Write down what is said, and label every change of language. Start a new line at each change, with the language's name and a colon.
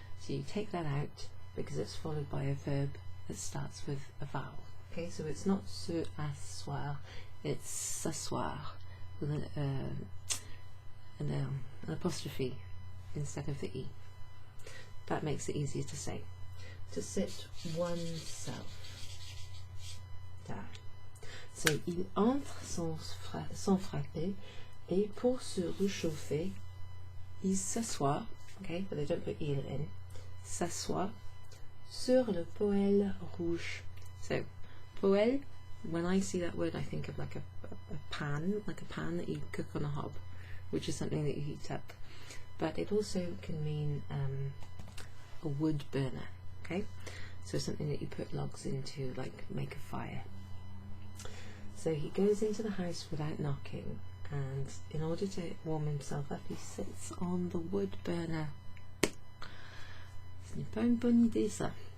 English: So you take that out because it's followed by a verb that starts with a vowel. Okay, so it's not se asseoir, it's s'asseoir with an apostrophe instead of the E. That makes it easier to say. To sit oneself down.
French: So il entre sans frapper, et pour se réchauffer, il s'assoit, okay,
English: but they don't put il in,
French: s'assoit sur le poêle rouge.
English: So poêle, when I see that word I think of like a pan, like a pan that you cook on a hob, which is something that you heat up. But it also can mean a wood burner, okay? So something that you put logs into, like make a fire. So he goes into the house without knocking, and in order to warm himself up, he sits on the wood burner.
French: Ce n'est pas une bonne idée, ça.